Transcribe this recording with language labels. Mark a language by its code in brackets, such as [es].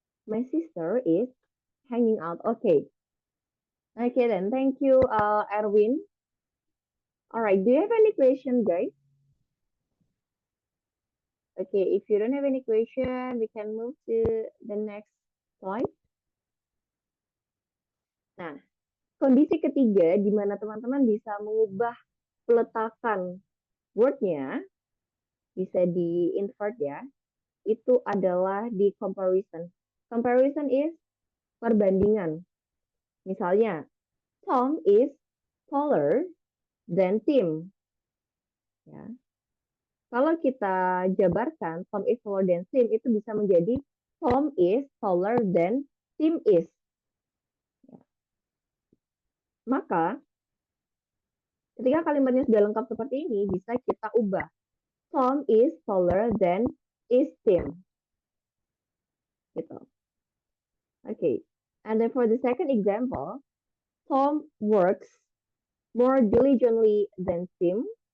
[en] My sister is hanging out. Okay. Okay then. Thank you, Erwin. All right. Do you have any question, guys? Okay. If you don't have any question, we can move to the next slide. [id] Nah, kondisi ketiga di mana teman-teman bisa mengubah peletakan word-nya, bisa di-invert ya, itu adalah di comparison. Comparison is perbandingan. [en] Misalnya, Tom is taller than Tim. Ya. [id] Kalau kita jabarkan [en] Tom is taller than Tim, [id] itu bisa menjadi [en] Tom is taller than Tim is. Ya. [id] Maka, ketika kalimatnya sudah lengkap seperti ini, bisa kita ubah. [en] Tom is taller than is Tim. Gitu. Okay. And then for the second example, Tom works more diligently than Tim.